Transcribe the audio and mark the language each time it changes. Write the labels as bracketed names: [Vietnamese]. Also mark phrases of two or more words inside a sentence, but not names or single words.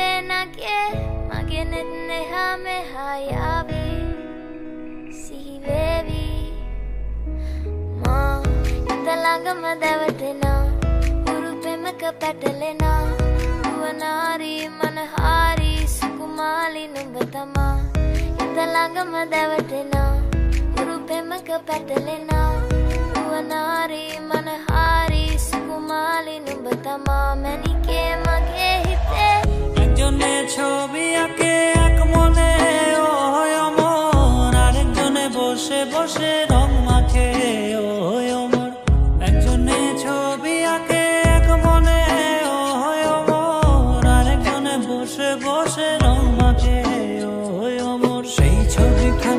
[Sinhala] නගේ මගේ නෙත් නෙහා මෙහා යාවි සිහිවේවි මා හිත ළඟම දැවටෙනා උරු පෙමක පැටලෙනා නුවනාරී මනහාරී සුකුමාලි නුඹ තමා හිත ළඟම දැවටෙනා උරු පෙමක පැටලෙනා නුවනාරී මනහාරී සුකුමාලි নুඹ තමා මැනිකේ මගේ හිතේ [Bangla] একজনে ছবি আঁকে এক মনে ওই অমর আরেকজনে বসে বসে রং মাখে ওই অমর একজনে ছবি আঁকে এক মনে ওই অমর আরেকজনে বসে বসে রং মাখে ওই অমর সেই ছবিখান